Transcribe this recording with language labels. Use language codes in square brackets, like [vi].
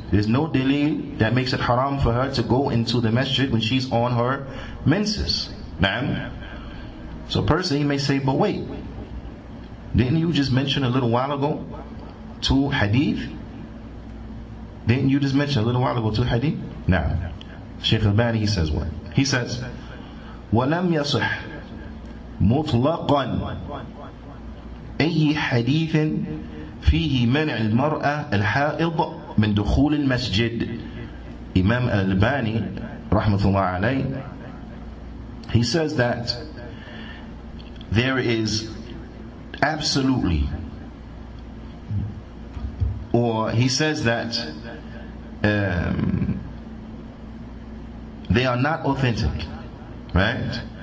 [en] There's no dalil that makes it haram for her to go into the masjid when she's on her menses. Now, so a person, he may say, but wait, didn't you just mention a little while ago 2 hadith? Didn't you just mention a little while ago 2 hadith? Now, Shaykh Al-Bani, he says what? He says, [ar] وَلَمْ يَصِحْ مُطْلَقًا أي حديث فيه منع المرأة الحائض من دخول المسجد. [en] Imam Al-Albani rahmatullah alayh, he says that there is absolutely, or he says that they are not authentic, right?